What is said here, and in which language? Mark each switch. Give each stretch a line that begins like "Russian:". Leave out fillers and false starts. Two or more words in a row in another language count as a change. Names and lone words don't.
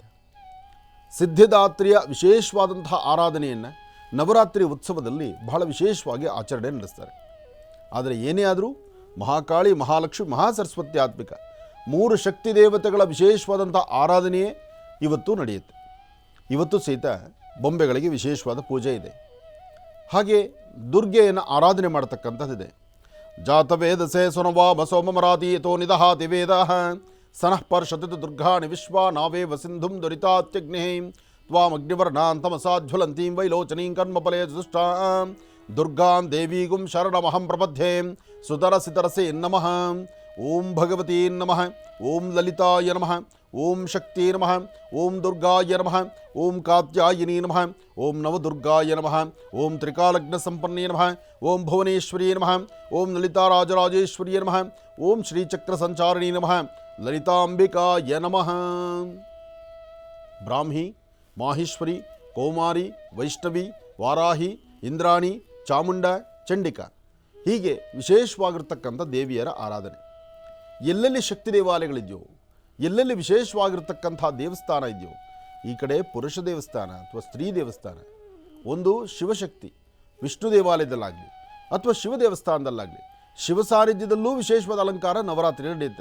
Kannada: ಸಿದ್ಧಿದಾತ್ರಿಯ ವಿಶೇಷವಾದಂತಹ ಆರಾಧನೆಯನ್ನು ನವರಾತ್ರಿ ಉತ್ಸವದಲ್ಲಿ ಬಹಳ ವಿಶೇಷವಾಗಿ ಆಚರಣೆ ನಡೆಸ್ತಾರೆ. ಆದರೆ ಏನೇ ಆದರೂ ಮಹಾಕಾಳಿ, ಮಹಾಲಕ್ಷ್ಮಿ, ಮಹಾಸರಸ್ವತ್ಯಾತ್ಮಿಕ 3 ಶಕ್ತಿ ದೇವತೆಗಳ ವಿಶೇಷವಾದಂಥ ಆರಾಧನೆಯೇ ಇವತ್ತು ನಡೆಯುತ್ತೆ. ಇವತ್ತು ಸಹಿತ ಬೊಂಬೆಗಳಿಗೆ ವಿಶೇಷವಾದ ಪೂಜೆ ಇದೆ. ಹಾಗೆ ದುರ್ಗೆಯನ್ನು ಆರಾಧನೆ ಮಾಡತಕ್ಕಂಥದ್ದಿದೆ.
Sanskrit: ಜಾತವೇದಸೆ ಸುನವಾಮ ಸೋಮಮರಾತೀತೋ ನಿದಹಾತಿ ವೇದ ಸನಃ ಪರ್ಷತಿ ದುರ್ಗಾಣಿ ವಿಶ್ವ ನಾವೇವ ಸಿಂಧುಂ ದುರಿತಾತ್ಯಗ್ನಿ ತ್ವಾಮಗ್ನಿವರ್ಣಾಂತಮಸಾಜ್ವಲಂತೀಂ ವೈಲೋಚನೀಂ ಕರ್ಮಫಲೇ ದುಷ್ಟಾಂ ದುರ್ಗಾಂ ದೇವೀಗುಂ ಶರಣಮಹಂ ಪ್ರಪದ್ಯೆ ಸುತರಸಿತರಸೆ ನಮಃ. ಓಂ ಭಗವತೀ ನಮಃ, ಓಂ ಲಲಿತಾಯ ನಮಃ, ಓಂ ಶಕ್ತಿ ನಮಃ, ಓಂ ದುರ್ಗಾಯ ನಮಃ, ಓಂ ಕಾತ್ಯಾಯಿನಿ ನಮಃ, ಓಂ ನವದುರ್ಗಾಯ ನಮಃ, ಓಂ ತ್ರಿಕಾಲಗ್ನ ಸಂಪನ್ನೇ ನಮಃ, ಓಂ ಭುವನೇಶ್ವರಿ ನಮಃ, ಓಂ ಲಲಿತಾರಾಜರಾಜೇಶ್ವರಿ ನಮಃ, ಓಂ ಶ್ರೀಚಕ್ರ ಸಂಚಾರಿಣಿ ನಮಃ, ಲಲಿತಾಂಬಿಕಾಯ ನಮಃ.
Kannada: ಬ್ರಾಹ್ಮಿ, ಮಾಹೇಶ್ವರಿ, ಕೌಮಾರಿ, ವೈಷ್ಣವಿ, ವಾರಾಹಿ, ಇಂದ್ರಾಣಿ, ಚಾಮುಂಡ, ಚಂಡಿಕಾ ಹೀಗೆ ವಿಶೇಷವಾಗಿರ್ತಕ್ಕಂಥ ದೇವಿಯರ ಆರಾಧನೆ. ಎಲ್ಲೆಲ್ಲಿ ಶಕ್ತಿ ದೇವಾಲಯಗಳಿದೆಯೋ, ಎಲ್ಲೆಲ್ಲಿ ವಿಶೇಷವಾಗಿರ್ತಕ್ಕಂಥ ದೇವಸ್ಥಾನ ಇದೆಯೋ, ಈ ಕಡೆ ಪುರುಷ ದೇವಸ್ಥಾನ ಅಥವಾ ಸ್ತ್ರೀ ದೇವಸ್ಥಾನ, ಒಂದು ಶಿವಶಕ್ತಿ ವಿಷ್ಣು ದೇವಾಲಯದಲ್ಲಾಗಲಿ ಅಥವಾ ಶಿವ ದೇವಸ್ಥಾನದಲ್ಲಾಗಲಿ ಶಿವ ಸಾನ್ನಿಧ್ಯದಲ್ಲೂ ವಿಶೇಷವಾದ ಅಲಂಕಾರ ನವರಾತ್ರಿ ನಡೆಯುತ್ತೆ.